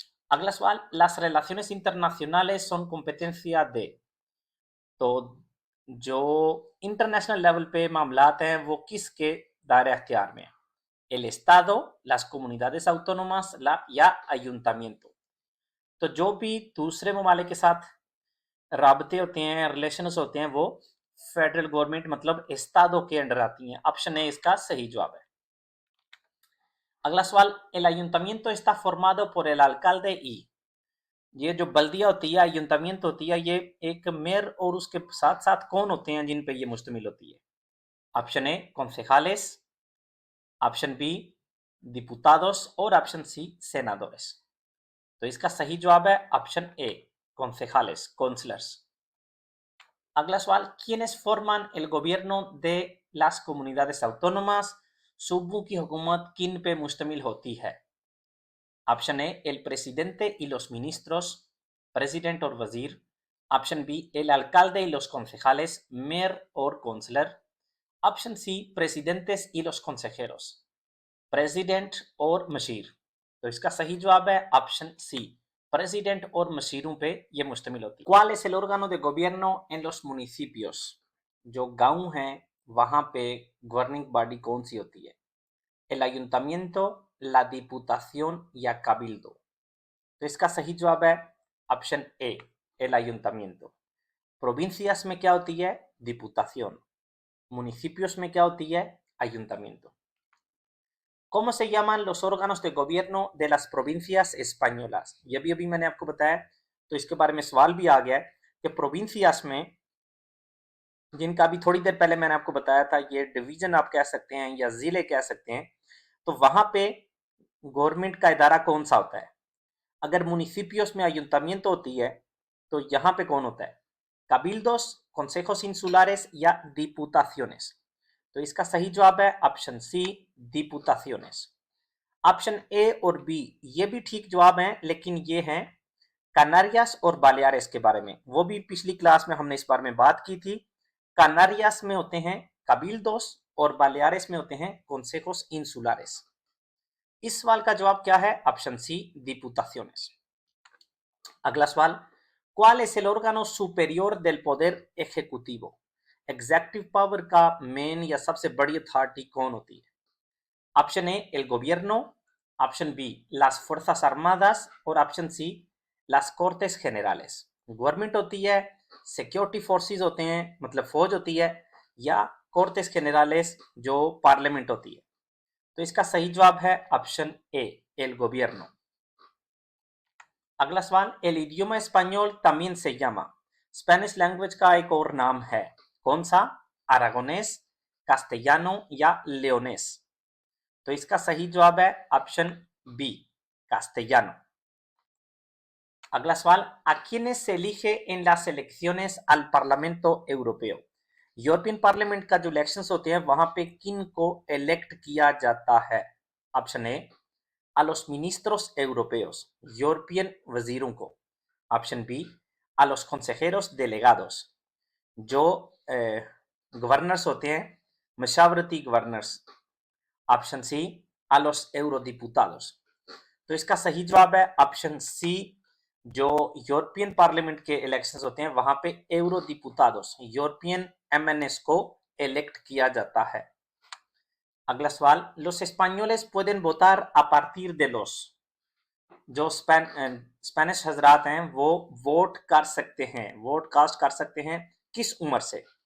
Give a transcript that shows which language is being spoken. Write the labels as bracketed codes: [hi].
[hi] अगला सवाल, [es] las relaciones internacionales son competencia de। [hi] तो जो इंटरनेशनल लेवल पे मामलात हैं वो किसके दायरे अख्तियार में है? [es] el estado, las comunidades autónomas, या ayuntamiento। [hi] तो जो भी दूसरे ममालिक के साथ राबते होते हैं, रिलेशंस होते हैं, वो फेडरल गवर्नमेंट मतलब एस्तादो के अंडर आती हैं। ऑप्शन ए इसका सही जवाब है। अगला सवाल, [es] el ayuntamiento está formado por el alcalde y। [hi] ये जो बल्दिया होती है, ayuntamiento होती है, ये एक मेयर और उसके साथ साथ कौन होते हैं जिन पे ये मुश्तमिल होती है? Option A concejales, option B diputados और ऑप्शन सी senadores। तो इसका सही जवाब है ऑप्शन ए concejales, काउंसलर्स। [es] अगला सवाल, ¿quiénes forman el gobierno de las comunidades autónomas? [hi] सूबों की हुकूमत किन पे मुश्तमिल होती है? Option A [es] el presidente y los ministros, [hi] president और वजीर। Option B [es] el alcalde y los concejales, [hi] mayor और counsellor. Option C [es] presidentes y los consejeros, [hi] president और मशीर। तो इसका सही जवाब है ऑप्शन सी, प्रेसिडेंट और मशीरों पे ये मुश्तमिल होती है। [es] ¿Cuál es el órgano de gobierno en los municipios? [hi] जो गांव हैं वहां पे गवर्निंग बॉडी कौन सी होती है? [es] el ayuntamiento, la diputación या cabildo। [hi] तो इसका सही जवाब है ऑप्शन ए [es] el ayuntamiento। [hi] प्रोविंसियास में क्या होती है? [es] diputación। [hi] municipios में क्या होती है? [es] ayuntamiento। ¿Cómo se llaman los órganos de gobierno de las provincias españolas? [hi] ये भी अभी मैंने आपको बताया, तो इसके बारे में सवाल भी आ गया है कि प्रोविंसियास में, जिनका अभी थोड़ी देर पहले मैंने आपको बताया था, ये डिवीजन आप कह सकते हैं या जिले कह सकते हैं, तो वहां पे गवर्नमेंट का इदारा कौन सा होता है? अगर मुनिसिपियोस में ayuntamiento होती है तो यहाँ पे कौन होता है? [es] cabildos, consejos insulares या diputaciones। [hi] तो इसका सही जवाब है option C diputaciones। Option A और बी ये भी ठीक जवाब हैं, लेकिन ये हैं कनारियास और बालियारेस के बारे में। वो भी पिछली क्लास में हमने इस बारे में बात की थी। कनारियास में होते हैं cabildos और बालियारेस में होते हैं [es] consejos insulares। [hi] इस सवाल का जवाब क्या है? Option C diputaciones। अगला सवाल, [es] ¿cuál es el órgano superior del poder ejecutivo? [hi] Executive power का मेन या सबसे बड़ी अथॉरिटी कौन होती है? Option A [es] el gobierno, [hi] option B [es] las fuerzas armadas [hi] और option C [es] las cortes generales। [hi] Government होती है, सिक्योरिटी फोर्सेस होते हैं मतलब फौज होती है, या कोर्टेस generales जो पार्लियामेंट होती है। तो इसका सही जवाब है ऑप्शन ए [es] el gobierno। [hi] अगला सवाल, [es] el idioma español también se llama। [hi] Spanish language का एक और नाम है, कौन सा? अरागोनेस, कास्टेयानो या लियोनेस। तो इसका सही जवाब है ऑप्शन बी कास्टेयानो। अगला सवाल, [es] ¿a quiénes se elige en las elecciones al Parlamento Europeo? [hi] European parliament का जो इलेक्शंस होते हैं वहां पे किन को इलेक्ट किया जाता है? Option A [es] a los ministros europeos, [hi] European वजीरों को। Option B [es] a los consejeros delegados, [hi] जो गवर्नर्स होते हैं, मशावरती governors. Option C [es] a los eurodiputados। [hi] तो इसका सही जवाब है ऑप्शन सी, जो यूरोपियन पार्लियामेंट के इलेक्शंस होते हैं वहां पे eurodiputados, यूरोपियन एमएनएस को इलेक्ट किया जाता है। अगला सवाल, [es] los españoles pueden votar a partir de los, [hi] जो स्पेनिश हजरात हैं वो वोट कर सकते हैं, वोट कास्ट कर सकते हैं किस उम्र से?